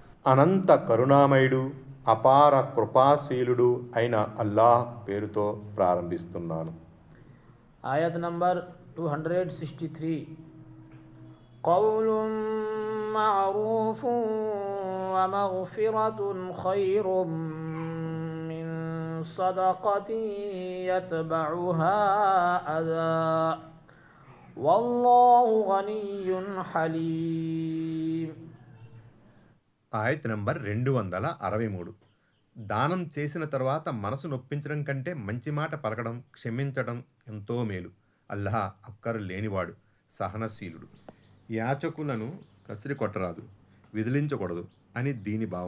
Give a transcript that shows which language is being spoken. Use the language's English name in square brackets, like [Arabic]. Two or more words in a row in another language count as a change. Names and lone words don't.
[Telugu] అనంత కరుణామయుడు అపార కృపాశీలుడు అయిన అల్లాహ్ పేరుతో ప్రారంభిస్తున్నాను. ఆయత్ నంబర్ 263. [Arabic] قول معروف ومغفرة خير من صدقة يتبعها أذى والله غني حليم. [Telugu] ఆయత్ నంబర్ 263. దానం చేసిన తర్వాత మనసు నొప్పించడం కంటే మంచి మాట పలకడం, క్షమించడం ఎంతో మేలు. అల్లాహ్ అక్కరు లేనివాడు, సహనశీలుడు. యాచకులను కసిరి కొట్టరాదు, విదిలించకూడదు అని దీని భావం.